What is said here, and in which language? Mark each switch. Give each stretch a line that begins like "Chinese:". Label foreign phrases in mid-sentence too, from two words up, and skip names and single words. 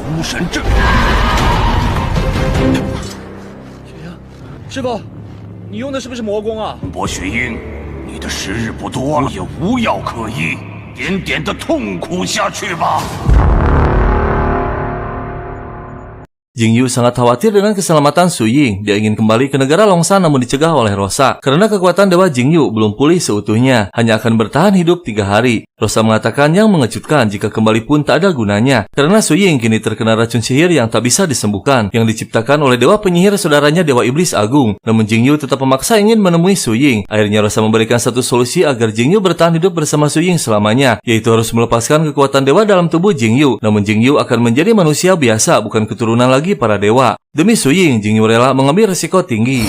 Chinese: 神阵。雪鹰，师傅，你用的是不是魔功啊？薄雪鹰，你的时日不多了，也无药可医，点点的痛苦下去吧。
Indonesian: Jingyu sangat khawatir dengan keselamatan Su Ying. Dia ingin kembali ke negara Longsan namun dicegah oleh Rosa. Karena kekuatan Dewa Jingyu belum pulih seutuhnya, hanya akan bertahan hidup 3 hari. Rosa mengatakan yang mengejutkan jika kembali pun tak ada gunanya. Karena Su Ying kini terkena racun sihir yang tak bisa disembuhkan, yang diciptakan oleh Dewa Penyihir saudaranya Dewa Iblis Agung. Namun Jingyu tetap memaksa ingin menemui Su Ying. Akhirnya Rosa memberikan satu solusi agar Jingyu bertahan hidup bersama Su Ying selamanya, yaitu harus melepaskan kekuatan dewa dalam tubuh Jingyu. Namun Jingyu akan menjadi manusia biasa, bukan keturunan lagi para dewa. Demi Su Ying, Jingyu rela mengambil risiko tinggi.